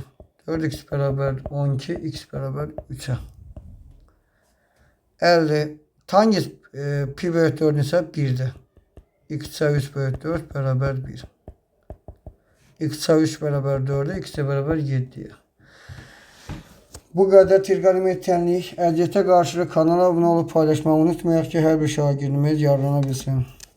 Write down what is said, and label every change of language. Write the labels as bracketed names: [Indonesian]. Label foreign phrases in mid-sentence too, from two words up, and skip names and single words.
[Turkish] 4x beraber 12 x beraber 3'e. 50 tangent pi bölü 4'ün ise 1'dir. X 3 bölü 4 beraber 1. X 3 beraber 4'e x beraber 7'ye. Bu kadar trigonometriklik. [Azerbaijani] Əziyyətə qarşı kanala abunə olub paylaşmağı unutmayaq ki, hər bir şagirdimiz yararlana bilsin.